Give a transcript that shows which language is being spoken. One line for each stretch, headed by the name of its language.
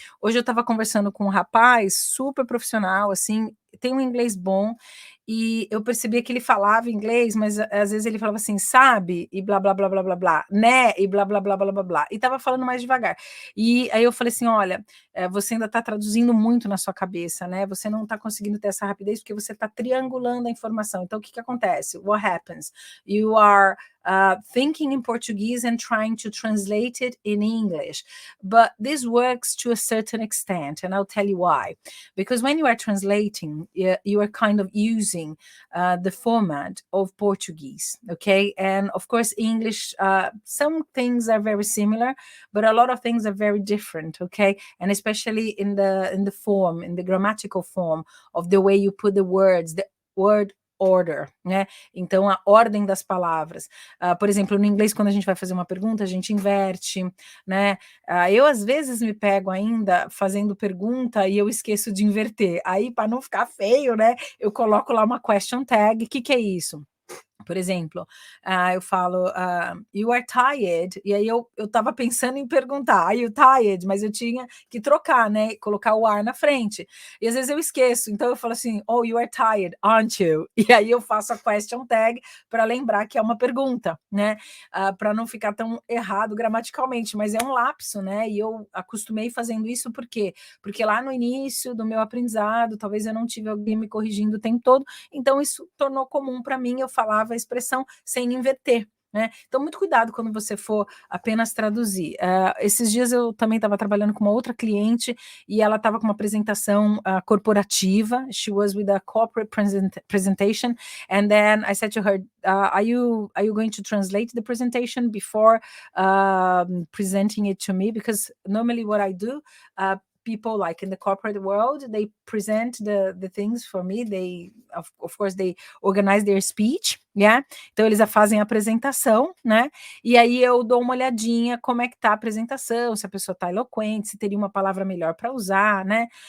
Portuguese: Hoje eu estava conversando com um rapaz super profissional, assim, tem um inglês bom, e eu percebia que ele falava inglês, mas às vezes ele falava assim, sabe, e blá, blá, blá, blá, blá, blá, né, e blá, blá, blá, blá, blá, blá, e tava falando mais devagar. E aí eu falei assim, olha, você ainda tá traduzindo muito na sua cabeça, né, você não tá conseguindo ter essa rapidez porque você tá triangulando a informação. Então, o que acontece?
English: What happens? You are thinking in Portuguese and trying to translate it in English. But this works to a certain extent, and I'll tell you why. Because when you are translating, you are kind of using the format of Portuguese, okay? And of course, English, some things are very similar, but a lot of things are very different, okay? And especially in the form, in the grammatical form of the way you put the words, the word order,
Portuguese: né? Então, a ordem das palavras. Por exemplo, no inglês, quando a gente vai fazer uma pergunta, a gente inverte, né? Eu, às vezes, me pego ainda fazendo pergunta e eu esqueço de inverter. Aí, para não ficar feio, né? Eu coloco lá uma question tag. O que é isso? Por exemplo, eu falo,
English: you are tired,
Portuguese: e aí eu estava pensando em perguntar,
English: are you tired?
Portuguese: Mas eu tinha que trocar, né, colocar o are na frente, e às vezes eu esqueço, então eu falo assim,
English: oh, you are tired, aren't you?
Portuguese: E aí eu faço a question tag para lembrar que é uma pergunta, né, para não ficar tão errado gramaticalmente, mas é um lapso, né, e eu acostumei fazendo isso, por quê? Porque lá no início do meu aprendizado, talvez eu não tive alguém me corrigindo o tempo todo, então isso tornou comum para mim, eu falava a expressão sem inverter, né? Então, muito cuidado quando você for apenas traduzir. Esses dias eu também estava trabalhando com uma outra cliente e ela estava com uma apresentação corporativa.
English: She was with a corporate presentation, and then I said to her, are you going to translate the presentation before presenting it to me? Because normally what I do, people like in the corporate world, they present the things for me, they of course they organize their speech, yeah?
Portuguese: Então eles fazem a apresentação, né? E aí eu dou uma olhadinha como é que tá a apresentação, se a pessoa tá eloquente, se teria uma palavra melhor para usar, né?